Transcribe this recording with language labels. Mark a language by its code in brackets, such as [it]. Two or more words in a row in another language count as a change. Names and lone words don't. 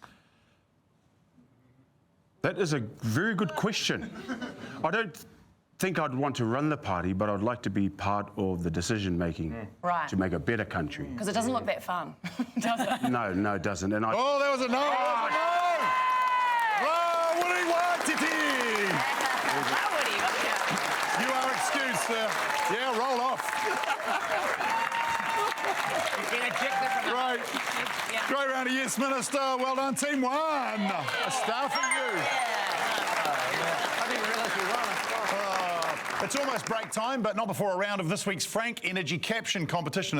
[en] That is a very good question. I don't think I'd want to run the party, but I'd like to be part of the decision-making Right. to make a better country. Because it doesn't look that fun, does it? No, it doesn't. And I. Oh, that was a no. Rawiri Waititi. Rawiri, okay. You are excused, sir. Yeah, roll off. Great. Great round of yes, Minister. Well done, Team 1. A star for you. It's almost break time, but not before a round of this week's Frank Energy Caption competition.